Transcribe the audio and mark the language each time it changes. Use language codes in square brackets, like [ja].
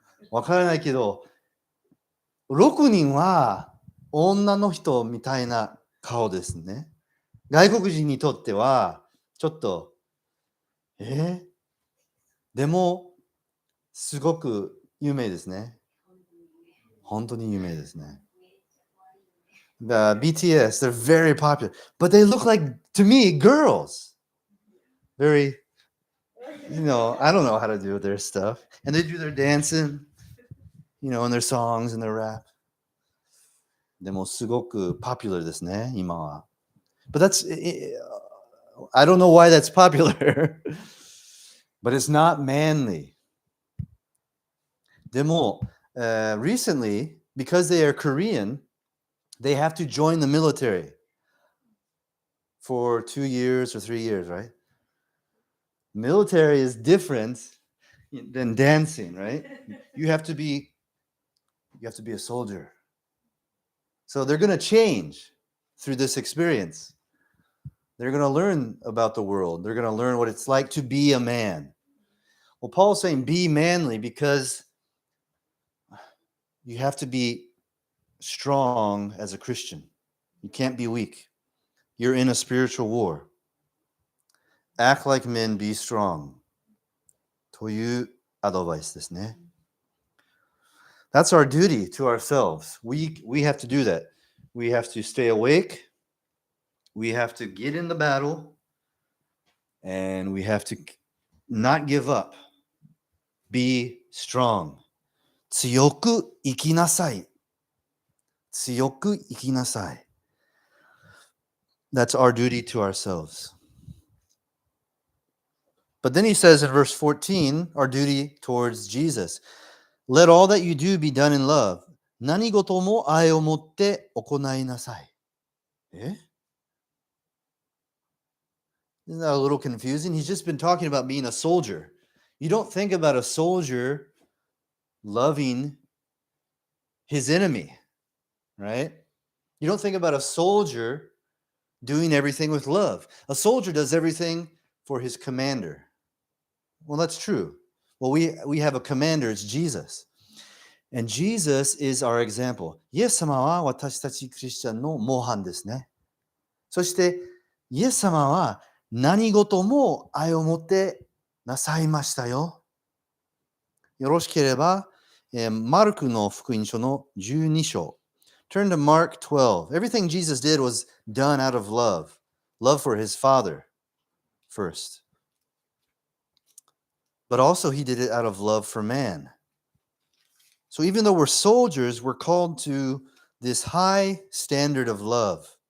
[ja] わからないけど、6人は女の人みたいな顔ですね。外国人にとっては、ちょっと、でも、すごく有名ですね。本当に有名ですね。 [en] The BTS, they're very popular, but they look like, to me, girls. Very, I don't know how to do their stuff. And they do their dancing, and their songs and their rap. [ja] でもすごく popular ですね、今は。 [en] But I don't know why that's popular. But it's not manly. でも、recently, because they are Korean, they have to join the military for 2 years or 3 years, right? Military is different than dancing, right? You have to be a soldier. So they're going to change through this experience. They're going to learn about the world. They're going to learn what it's like to be a man. Well, Paul's saying be manly because You have to be strong as a Christian. You can't be weak. You're in a spiritual war. Act like men, be strong. [ja] というアドバイスですね。 [en] That's our duty to ourselves. We have to do that. We have to stay awake. We have to get in the battle. And we have to not give up. Be strong. [ja] 強く生きなさい。強く生きなさい。 [en] That's our duty to ourselves. But then he says in verse 14, our duty towards Jesus. Let all that you do be done in love. [ja] 何事も愛をもって行いなさい。 [en] Isn't that a little confusing? He's just been talking about being a soldier. You don't think about a soldier loving his enemy, right? You don't think about a soldier doing everything with love. A soldier does everything for his commander. Well, that's true. Well, we have a commander, it's Jesus. And Jesus is our example. [ja] イエス様は私たちクリスチャンの模範ですね。そして、イエス様は何事も愛を持ってなさいましたよ。よろしければ、マルクの福音書の12章。 [en] Turn to Mark 12. Everything Jesus did was done out of love. Love for his Father first. But also he did it out of love for man. So even though we're soldiers, we're called to this high standard of love.